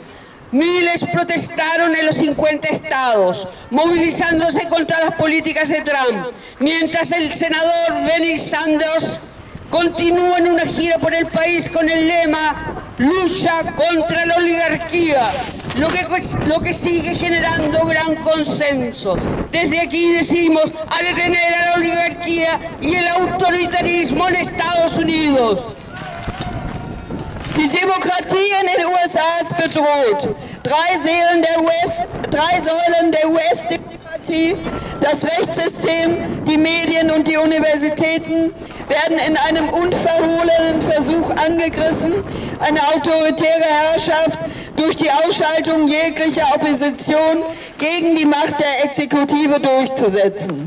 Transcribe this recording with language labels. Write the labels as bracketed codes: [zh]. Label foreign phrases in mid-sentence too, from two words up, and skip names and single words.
[es] Miles protestaron en los 50 estados, movilizándose contra las políticas de Trump, mientras el senador Bernie Sanders continúa en una gira por el país con el lema "Lucha contra la oligarquía", lo que sigue generando gran consenso. Desde aquí decimos a detener a la oligarquía y el autoritarismo en Estados Unidos. [de] Die Demokratie in den USA ist bedroht. 3 Säulen der US-Demokratie, das Rechtssystem, die Medien und die Universitäten werden in einem unverhohlenen Versuch angegriffen, eine autoritäre Herrschaft durch die Ausschaltung jeglicher Opposition gegen die Macht der Exekutive durchzusetzen.